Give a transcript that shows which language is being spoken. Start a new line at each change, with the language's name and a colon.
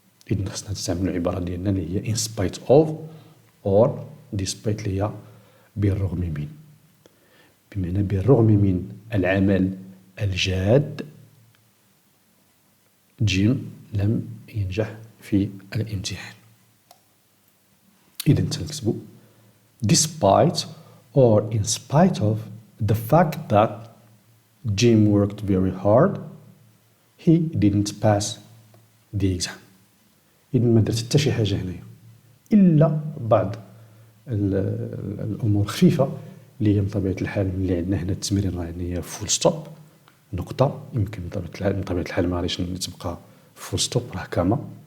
Arabic: إذن خصنا نستعملوا العبارة ديالنا اللي هي
English: in spite of or despite
Arabic: اللي هي بالرغم من. بمعنى بالرغم من العمل الجاد جيم لم ينجح في الامتحان. إذن تنكتبوا
English: despite or in spite of the fact that Jim worked very hard, he didn't pass the exam.
Arabic: إذن ما درت حتى شي حاجة هنايا إلا بعض الأمور خفيفة اللي هي من طبيعة الحال اللي عندنا هنا التمرين راه عندنا هي فول ستوب نقطة، يمكن من طبيعة الحال ما غاديش تبقى فول ستوب راه كاما.